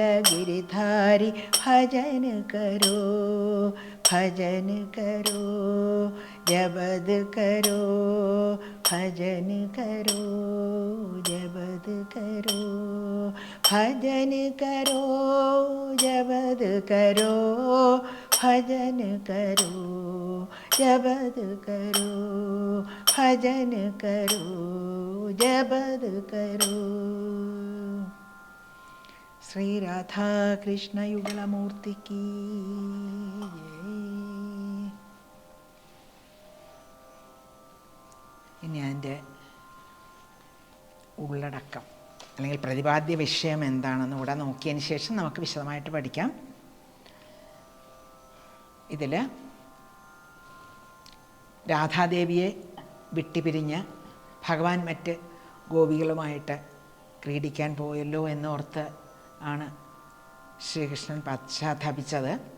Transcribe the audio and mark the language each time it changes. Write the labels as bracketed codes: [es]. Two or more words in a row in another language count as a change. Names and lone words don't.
[hi] गिरिधारी भजन करो, भजन करो जबद करो, भजन करो जबद करो, भजन करो जबद करो, भजन करो जबद करो, भजन करो जबद करो. श्री राधा कृष्ण युगलमूर्ति की जय. [ml] ഇനി അതിൻ്റെ ഉള്ളടക്കം അല്ലെങ്കിൽ പ്രതിപാദ്യ വിഷയം എന്താണെന്ന് ഇവിടെ നോക്കിയതിന് ശേഷം നമുക്ക് വിശദമായിട്ട് പഠിക്കാം. ഇതിൽ രാധാദേവിയെ വിട്ടുപിരിഞ്ഞ് ഭഗവാൻ മറ്റ് ഗോപികളുമായിട്ട് ക്രീഡിക്കാൻ പോയല്ലോ എന്നോർത്ത് ആണ് ശ്രീകൃഷ്ണൻ പശ്ചാത്തപിച്ചത്.